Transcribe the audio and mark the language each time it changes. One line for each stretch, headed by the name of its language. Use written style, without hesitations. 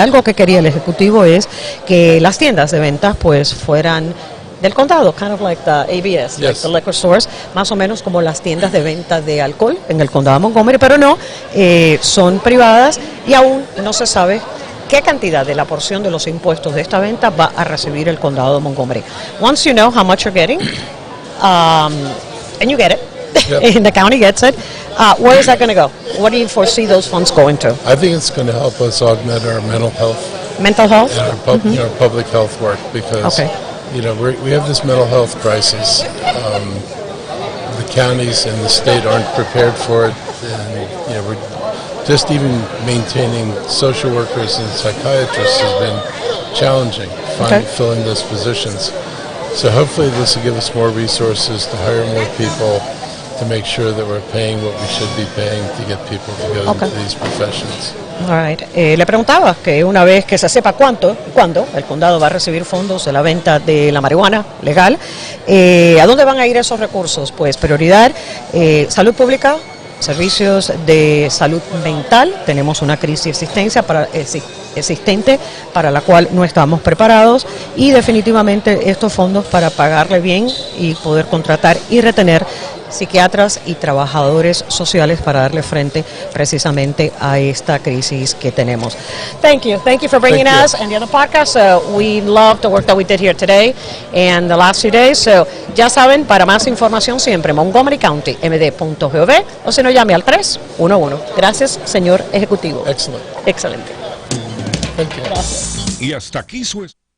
Spanish: Algo que quería el Ejecutivo es que las tiendas de ventas pues fueran del condado,
English: kind of like the ABS, like the liquor stores,
Spanish: más o menos como las tiendas de venta de alcohol en el condado de Montgomery, pero no, son privadas y aún no se sabe qué cantidad de la porción de los impuestos de esta venta va a recibir el condado de Montgomery.
English: Once you know how much you're getting, and you get it, and the county gets it, where is that going to go? What do you foresee those funds going to? I think it's going to help us augment our mental health. Mental health? And our public health work, because we have this mental health crisis. The counties and the state aren't prepared for it, and we're just even maintaining social workers and psychiatrists has been challenging, filling those positions. So hopefully this will give us more resources to hire more people, to make sure that we're paying what we should be paying to get people to go into these professions. All right.
Spanish: Le preguntaba que una vez que se sepa cuándo el condado va a recibir fondos de la venta de la marihuana legal, ¿a dónde van a ir esos recursos? Pues prioridad, salud pública, servicios de salud mental. Tenemos una crisis existente para la cual no estamos preparados, y definitivamente estos fondos para pagarle bien y poder contratar y retener psiquiatras y trabajadores sociales para darle frente precisamente a esta crisis que tenemos.
English: Thank you for bringing us and the other podcast. We love the work that we did here today and the last few days.
Spanish: So ya saben, para más información siempre Montgomery County md.gov, o si no, llame al 311. Gracias, señor Ejecutivo. Excelente.
English: Thank you.
Spanish: Gracias. Y hasta aquí su...